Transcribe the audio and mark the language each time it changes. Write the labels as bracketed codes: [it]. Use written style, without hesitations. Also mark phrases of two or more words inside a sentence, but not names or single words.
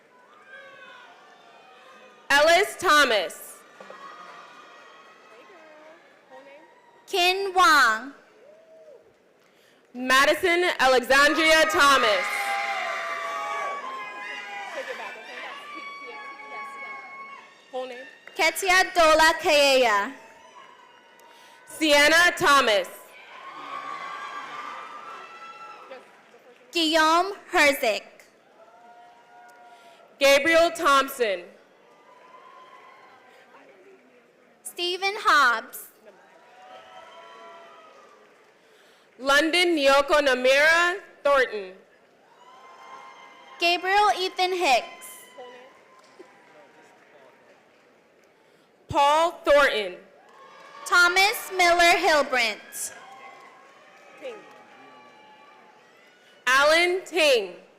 [en] Ellis Thomas. Kin Wang. Madison Alexandria Thomas. Whole name? Ketia Dola Kayeya. Sienna Thomas. Guillaume Herzik. Gabriel Thompson. Stephen Hobbs. London Nyoko Namira Thornton. Gabriel Ethan Hicks. Paul Thornton. Thomas Miller Hilbrant. Alan Ting.